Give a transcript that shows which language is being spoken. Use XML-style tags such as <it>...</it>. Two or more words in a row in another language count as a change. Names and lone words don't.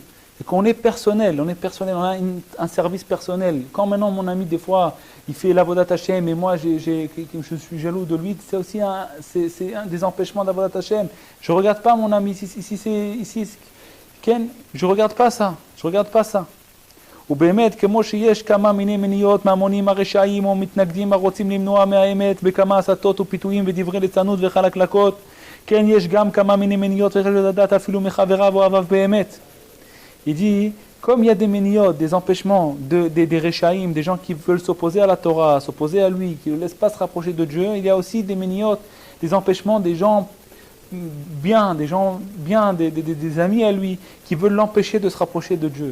<fr>Et qu'on est personnel, on a un service personnel. Quand maintenant mon ami des fois il fait l'</fr> <he>עבודת השם</he> <fr>et moi je suis jaloux de lui, c'est aussi un des empêchements d'</fr> <he>עבודת השם.</he> <fr>Je regarde pas mon ami ici je regarde pas ça.</fr> <he>ובאמת, כמו שיש כמה מיני מניות מהמונים הרשעים או מתנגדים הרוצים למנוע מהאמת בכמה הסתות ופיתויים ודברי ליצנות וחלקלקות, כן יש גם כמה מיני מניות וחשוב לדעת אפילו מחבריו או אוהביו באמת.</he> <fr>Il dit, comme il y a des méniotes, des empêchements, des réchaïm, des gens qui veulent s'opposer à la Torah, s'opposer à lui, qui ne laissent pas se rapprocher de Dieu, il y a aussi des méniotes, des empêchements, des gens bien, des amis à lui, qui veulent l'empêcher de se rapprocher de Dieu.</fr>